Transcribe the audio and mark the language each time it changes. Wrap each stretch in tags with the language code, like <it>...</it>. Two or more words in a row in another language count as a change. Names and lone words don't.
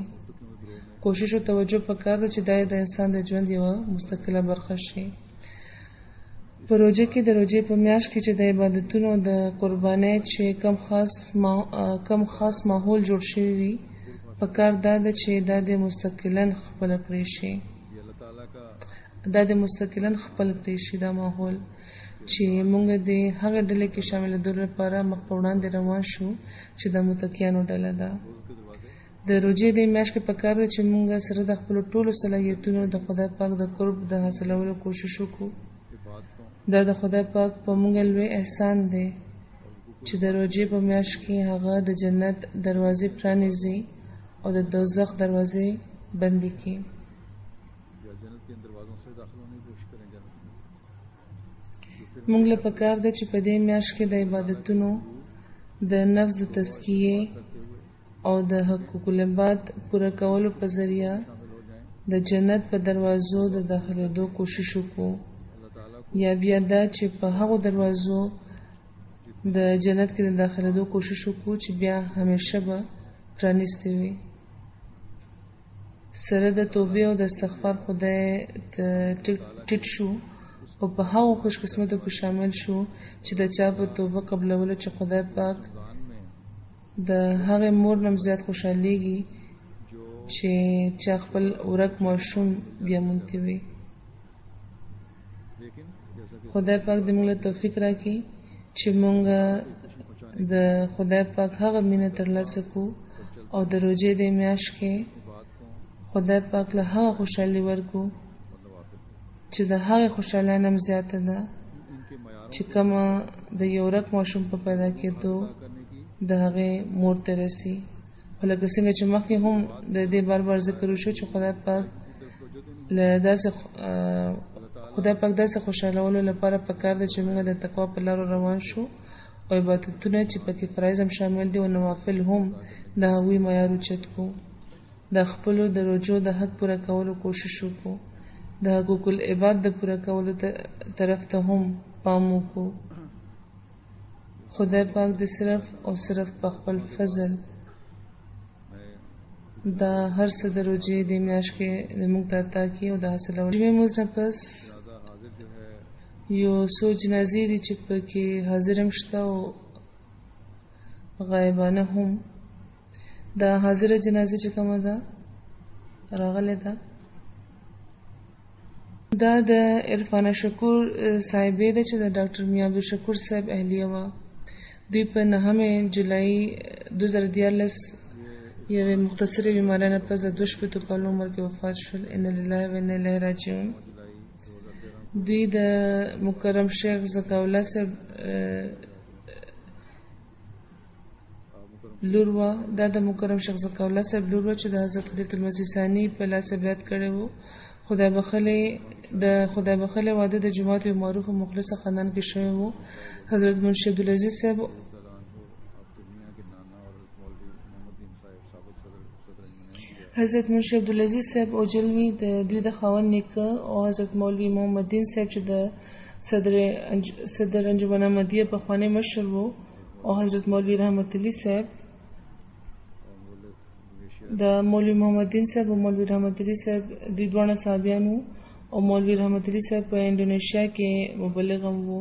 <ps>کوشش او توجه پکار ده چې دا د انسان د ژوند یوه مستقله برخه شي. په روژه کې د روژې په میاشت کې چې د عبادتونو او د قربانۍ چې کم خاص ماحول جوړ شوی وي، پکار دا ده چې دا د مستقلاً خپله کړی شي.</ps> <ur>یہ اللہ تعالیٰ کا</ur> <ps>دا د مستقلاً خپل کړی شي دا ماحول چې موږ د هغه ډلې کې شاملېدو لپاره مخ په وړاندې روان شو چې د متقیانو ډله ده.</ps> <ur>روزے کے دروازے</ur> <ps>د روژې د میاشت کې پکار ده چې موږ سره د خپلو ټولو صلاحیتونو د خدای پاک د قرب د حاصلولو کوشش وکړو.</ps> <ur>इबादतों</ur> <ps>دا د خدای پاک په موږ لوی احسان دی چې د روژې په میاشت کې هغه د جنت دروازې پرانیزي او د دوزخ دروازې بندي کړي.</ps> <ur>یا جنت کے ان دروازوں سے داخل ہونے کی کوشش کریں جنت میں</ur> <ps>موږ له پکار ده چې په دې میاشت کې د عبادتونو د نفس د تزکیې او د حقوق العباد پوره کولو په ذریعه د جنت په دروازو د داخلېدو کوشش وکړو.</ps> <ur>اللہ تعالیٰ</ur> <ps>یا بیا دا چې په هغو دروازو د جنت کې د داخلېدو کوشش وکړو چې بیا همیشه به پرانیستې وي. سره د توبې او د استغفار خدای ته ټیټ شو او په هغو خوش قسمتو کې شامل شو چې د چا په توبه قبلولو چې خدای پاک</ps> <ur>دان میں</ur> <ps>د هغې مور نه زیات خوشحالیږي</ps> <ur>जो</ur> <ps>چې چا خپل ورک ماشوم بیا مونتی وي.</ps> <ur>لیکن جیسا کہ</ur> <ps>خدای پاک دې موږ له توفیق راکړي چې موږ د خدای پاک هغه مینه ترلاسه کړو او د روژې د میاشت کې</ps> <ur>इबादतों</ur> <ps>خدای پاک له هغه خوشحالي ورکړو</ps> <ur>اور نوافل</ur> <ps>چې د هغې خوشحالۍ نه هم زیاته ده</ps> <ur>ان کے معیاروں</ur> <ps>چې کومه د یو ورک ماشوم په پیدا کېدو</ps> <ur>کرنے کی</ur> <ps>د هغې مور ته رسي. خو لکه څنګه چې مخکې هم د دې بار بار ذکر وشو چې خدای پاک له داسې خدای پاک داسې خوشحالولو لپاره پکار ده چې موږ د تقوا په لارو روان شو او عبادتونه چې پکې فرایض هم شامل دي او نوافل هم د هغوی معیار اوچت کړو. د خپلو د روجو د حق پوره کولو کوشش وکړو. د حقوق العباد د پوره کولو طرف ته هم پام وکړو. خدای پاک د صرف او صرف په خپل فضل دا هر څه د روجې د میاشت کې د موږ ته عطا کړي او د حاصلولو جمعې لمونځ نه پس</ps> <ur>زیادہ حاضر جو ہے</ur> <ps>یو څو جنازې دي چې پکې حاضر هم شته او غایبانه هم. دا حاضره جنازه چې کومه ده راغلې ده دا د عرفانه شکور صاحبې ده چې د ډاکټر میاں عبدالشکور صاحب اهلیه وه. دوی په 9 جولای 2014 یوې مختصرې بیمارۍ نه پس د 22 کالو عمر کې وفات شول.</ps> <ar>ان لله و انا الیه راجعون.</ar> <ps>دوی د مکرم شیخ زکاوله صاحب لور وه. دا د مکرم شیخ زکاوله صاحب لور وه چې د حضرت خلیفة المسیح ثاني په لاس بیعت کړی و. خدای بخلې واده د جومات یو معروف او مخلصه خاندان کې شوی و. حضرت منشي عبدالعزیز صاحب</ps> <ur>آپ دنیا کے نانا اور مولوی محمد دین صاحب سابق صدر</ur> <ps>حضرت منشي عبدالعزیز صاحب اوجلوي د دوی د خاوند نیکه او حضرت مولوي محمد دین صاحب چې د صدر انجمن احمدیه پخوانی مشر وو او حضرت مولوي رحمت علي صاحب د مولوي محمد دین صاحب او مولوي رحمت علي صاحب دوی دواړه صحابیان وو او مولوي رحمت علي صاحب په انډونیشیا کې مبلغ هم وو.</ps>